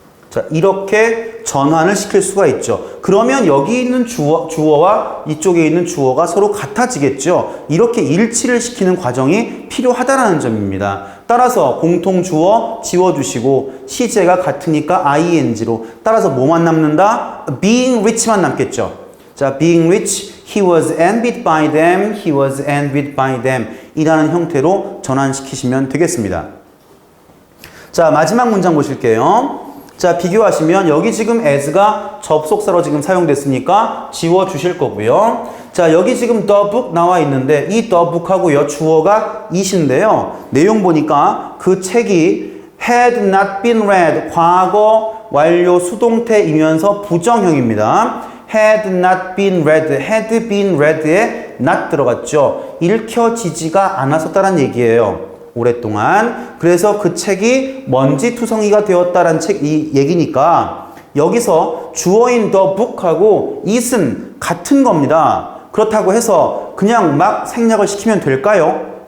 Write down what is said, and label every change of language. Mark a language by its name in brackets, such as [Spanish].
[Korean] 자, 이렇게 전환을 시킬 수가 있죠. 그러면 여기 있는 주어와 이쪽에 있는 주어가 서로 같아지겠죠. 이렇게 일치를 시키는 과정이 필요하다는 점입니다. 따라서 공통 주어 지워주시고 시제가 같으니까 ing로 따라서 뭐만 남는다? being rich만 남겠죠. [English] 자, being rich, he was envied by them, he was envied by them [Korean] 이라는 형태로 전환시키시면 되겠습니다. 자, 마지막 문장 보실게요. 자, 비교하시면 여기 지금 as가 접속사로 지금 사용됐으니까 지워주실 거고요. 자, 여기 지금 the book 나와 있는데 이 the book하고요. 주어가 it인데요. 내용 보니까 그 책이 [English] had not been read, [Korean] 과거 완료 수동태이면서 부정형입니다. [English] had not been read, had been read에 not [Korean] 들어갔죠. 읽혀지지가 않았었다는 얘기예요. 오랫동안. 그래서 그 책이 먼지투성이가 되었다는 이 얘기니까 여기서 주어인 the book하고 it은 같은 겁니다. 그렇다고 해서 그냥 막 생략을 시키면 될까요?